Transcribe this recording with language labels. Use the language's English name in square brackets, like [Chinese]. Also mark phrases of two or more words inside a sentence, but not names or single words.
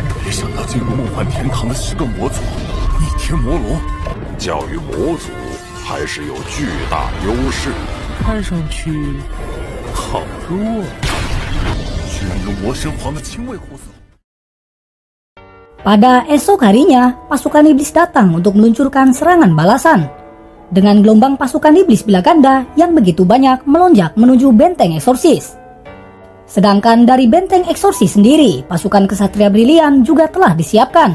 [Chinese] 遇上要进入梦幻天堂的10个魔族，逆天魔龙，教育魔族还是有巨大优势。看上去好弱，居然有魔神皇的亲卫护送。 [Indonesian] Pada esok harinya, pasukan iblis datang untuk meluncurkan serangan balasan. Dengan gelombang pasukan iblis Bilaganda yang begitu banyak melonjak menuju benteng eksorsis. Sedangkan dari benteng eksorsis sendiri, pasukan kesatria brilian juga telah disiapkan.